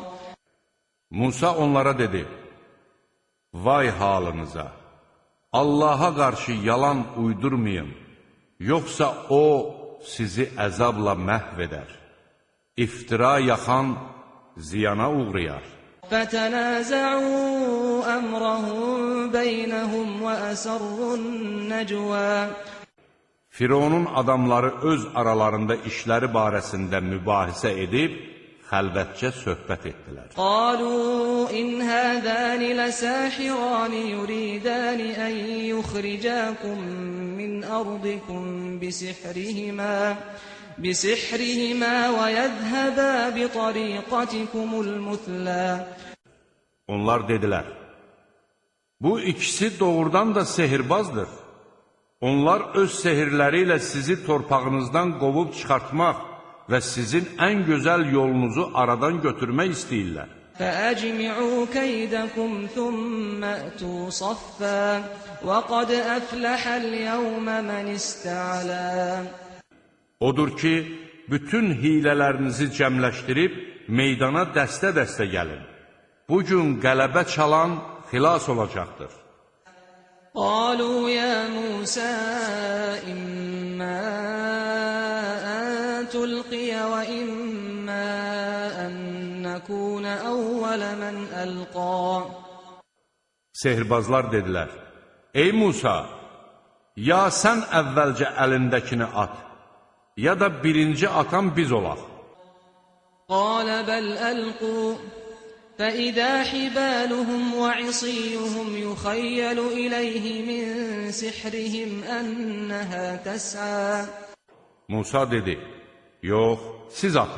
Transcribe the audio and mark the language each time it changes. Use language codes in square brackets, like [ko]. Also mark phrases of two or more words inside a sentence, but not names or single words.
[az] Musa onlara dedi, vay halınıza! Allaha qarşı yalan uydurmayın, yoxsa O sizi əzabla məhv edər. İftira yaxan ziyana uğrayar. [ar] فتنازعوا أمرهم بينهم وأسروا النجوى [az] Fironun adamları öz aralarında işləri barəsində mübahisə edib, xəlvətcə söhbət etdilər. [ar] قالوا إن هذان لساحران يريدان أن يخرجاكم من أرضكم بسحرهما ويذهبا بطريقتكم المثلى [az] Onlar dedilər, bu ikisi doğrudan da sehirbazdır. Onlar öz sehirləri ilə sizi torpağınızdan qovub çıxartmaq və sizin ən gözəl yolunuzu aradan götürmək istəyirlər. [ar] فأجمعوا كيدكم ثم أتوا صفا وقد أفلح اليوم من استعلى [az] Odur ki, bütün hilələrinizi cəmləşdirib meydana dəstə-dəstə gəlin. Bugün qələbə çalan xilas olacaqdır. [ar] قالوا يا موسى إما أن تلقي وإما أن نكون أول من ألقى [az] Sehirbazlar dedilər, ey Musa, ya sən əvvəlcə əlindəkini at, ya da birinci atan biz olaq. [ar] قال بل ألقوا فإذا حبالهم وعصيهم يخيل إليه من سحرهم أنها تسعى [az] Musa dedi, yox, siz atın.